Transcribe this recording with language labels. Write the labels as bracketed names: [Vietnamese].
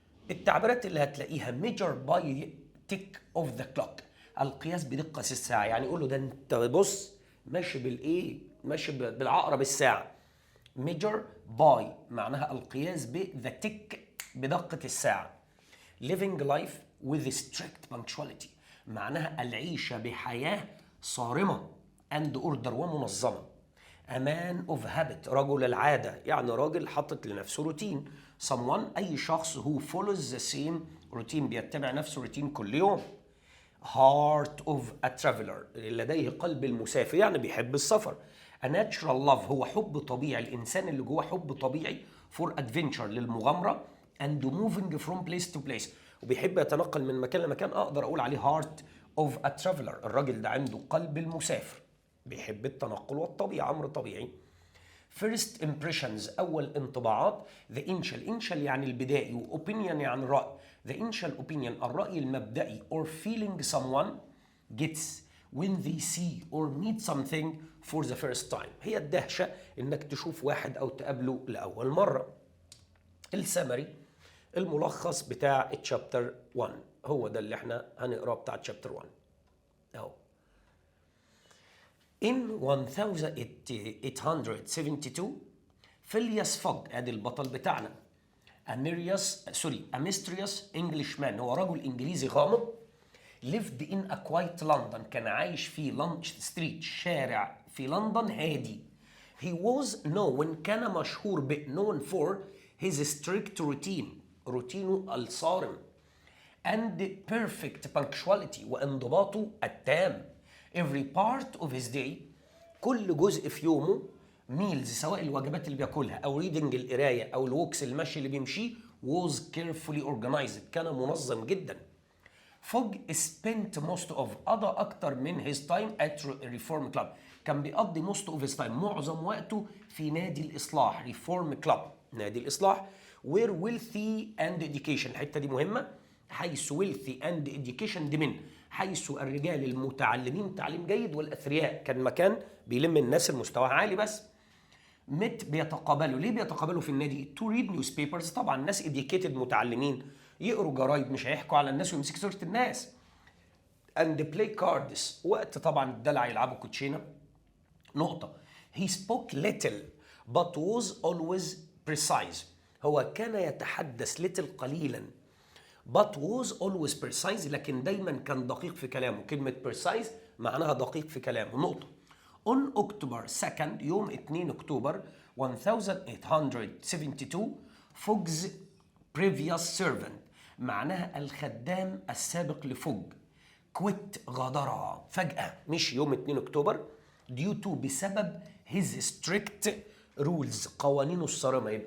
[Arabic] التعبيرات اللي هتلاقيها [English] measure by tick of the clock [Arabic] القياس بدقة الساعة يعني يقول له ده انت بص ماشي بالايه ماشي بالعقرب الساعة. measure by معناها القياس the tick بدقة الساعة. [English] living life with strict punctuality [Arabic] معناها العيش بحياة صارمة [English] and order [Arabic] ومنظمة. [English] a man of habit [Arabic] رجل العادة يعني راجل حاطط لنفسه روتين. someone أي شخص [English] who follows the same routine [Arabic] بيتبع نفس روتين كل يوم. heart of a traveler لديه قلب المسافر يعني بيحب السفر. [English] a natural love [Arabic] هو حب طبيعي الإنسان اللي جوه حب طبيعي for adventure للمغامرة [English] and moving from place to place [Arabic] وبيحب يتنقل من مكان لمكان. أقدر أقول عليه [English] heart of a traveler [Arabic] الراجل ده عنده قلب المسافر بيحب التنقل والطبيعة أمر طبيعي. first impressions أول انطباعات. the initial يعني البدائي و opinion يعني رأي. [English] the initial opinion [Arabic] الرأي المبدئي [English] or feeling someone gets when they see or meet something for the first time [Arabic] هي الدهشة إنك تشوف واحد أو تقابله لأول مرة. السمري الملخص بتاع الشابتر 1 هو ده اللي احنا هنقراه بتاع الشابتر 1 أهو. In 1872 فيلياس فوج ادي البطل بتاعنا [English] a mysterious Englishman [Arabic] هو رجل انجليزي غامض [English] lived in a quiet London [Arabic] كان عايش في لانش ستريت شارع في لندن هادي. [English] he was known [Arabic] كان مشهور [English] known for his strict routine [Arabic] روتينه الصارم [English] and perfect punctuality [Arabic] وانضباطه التام. [English] every part of his day [Arabic] كل جزء في يومه meals سواء الوجبات اللي بياكلها او reading القرايه او الوكس المشي اللي بيمشيه [English] was carefully organized [Arabic] كان منظم جدا. فوج spent most of قضى اكتر من his time at reform club كان بيقضي most of his time معظم وقته في نادي الاصلاح reform club نادي الاصلاح where wealthy and education الحته دي مهمه حيث wealthy and education دي من حيث الرجال المتعلمين تعليم جيد والاثرياء كان مكان بيلم الناس المستوى عالي بس. مت بيتقابلوا ليه بيتقابلوا في النادي to read newspapers طبعا الناس educated متعلمين يقروا جرايد مش هيحكوا على الناس ويمسكوا صورة الناس. and play cards وقت طبعا الدلع يلعبوا كوتشينه. [English] نقطة he spoke little but was always precise [Arabic] هو كان يتحدث [English] little قليلا but was always precise [Arabic] لكن دايما كان دقيق في كلامه. كلمة precise معناها دقيق في كلامه. نقطة on October 2nd يوم 2 أكتوبر 1872 فوج's previous servant معناها الخدام السابق لفوج quit غادرها فجأة مش يوم 2 أكتوبر due to بسبب [English] his strict rules [Arabic] قوانينه الصارمة.